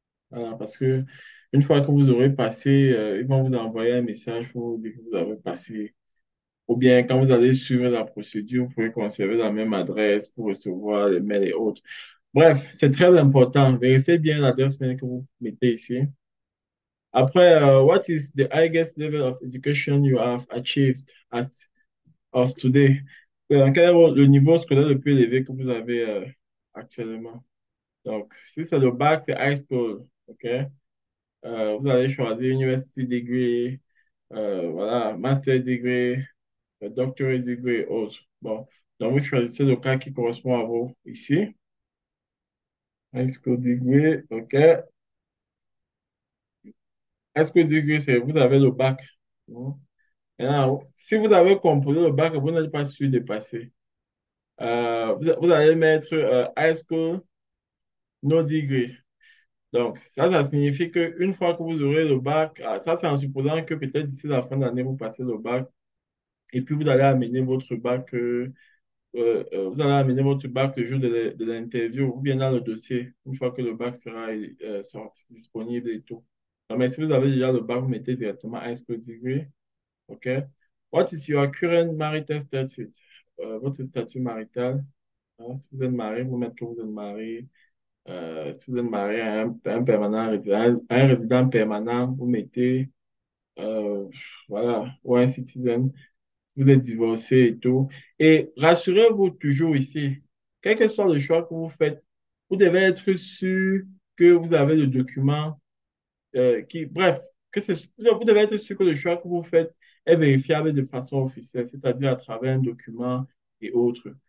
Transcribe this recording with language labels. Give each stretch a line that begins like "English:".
French: Voilà, parce que une fois que vous aurez passé, ils vont vous envoyer un message pour vous dire que vous avez passé. Ou bien, quand vous allez suivre la procédure, vous pouvez conserver la même adresse pour recevoir les mails et autres. Bref, c'est très important. Vérifiez bien l'adresse mail que vous mettez ici.
English: Après, what is the highest level of education you have achieved as of today?
French: Quel est le niveau scolaire le plus élevé que vous avez actuellement? Donc, si c'est le bac, c'est high school. OK? Vous allez choisir university degree, voilà, master degree, doctorate degree, autre. Bon, donc vous choisissez le cas qui correspond à vous ici.
English: High school degree, OK.
French: High school degree, c'est vous avez le bac. Bon. Maintenant, si vous avez composé le bac, vous n'êtes pas sûr de passer. Vous allez mettre high school, no degree. Donc, ça signifie qu'une fois que vous aurez le bac, ça c'est en supposant que peut-être d'ici la fin d'année, vous passez le bac, et puis vous allez amener votre bac, vous allez amener votre bac le jour de l'interview, ou bien dans le dossier, une fois que le bac sera sorti, disponible et tout. Non, mais si vous avez déjà le bac, vous mettez directement high school degree, OK?
English: What is your current marital status?
French: Votre statut marital, hein, si vous êtes marié, vous mettez que vous êtes marié. Si vous êtes marié à un permanent résident, un résident permanent, vous mettez, euh, voilà, ou un citizen, vous êtes divorcé et tout. Et rassurez-vous toujours ici, quel que soit le choix que vous faites, vous devez être sûr que vous avez le document bref, vous devez être sûr que le choix que vous faites est vérifiable de façon officielle, c'est-à-dire à travers un document et autres.